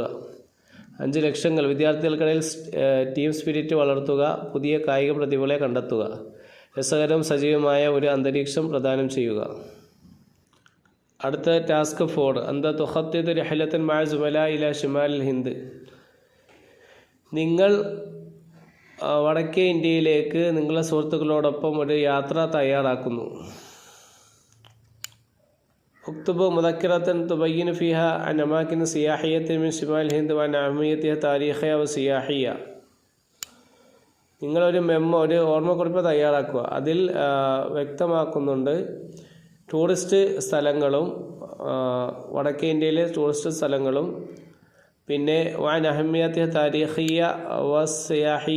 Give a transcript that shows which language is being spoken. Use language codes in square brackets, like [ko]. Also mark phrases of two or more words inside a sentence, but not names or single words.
[ml] 5 ലക്ഷ്യങ്ങൾ: വിദ്യാർത്ഥികൾക്കിടയിൽ [en] team spirit [ml] വളർത്തുക, പുതിയ കായിക പ്രതിഭകളെ കണ്ടെത്തുക, രസകരവും സജീവമായ ഒരു അന്തരീക്ഷം പ്രദാനം ചെയ്യുക. അടുത്ത ടാസ്ക് [ar] 4: أنت تخطط رحلة مع زملاء إلى شمال الهند. [ml] നിങ്ങൾ വടക്കേ ഇന്ത്യയിലേക്ക് നിങ്ങളുടെ സുഹൃത്തുക്കളോടൊപ്പം ഒരു യാത്ര തയ്യാറാക്കുന്നു. [ar] اكتب مذكرة تبين فيها عن أماكن سياحية من شمال الهند وعن أهميتها التاريخية والسياحية. [ml] നിങ്ങളൊരു ഒരു ഓർമ്മക്കുറിപ്പ് തയ്യാറാക്കുക. അതിൽ വ്യക്തമാക്കുന്നുണ്ട് ടൂറിസ്റ്റ് സ്ഥലങ്ങളും, വടക്കേ ഇന്ത്യയിലെ ടൂറിസ്റ്റ് സ്ഥലങ്ങളും, പിന്നെ [ar] وعن أهميتها التاريخية والسياحية.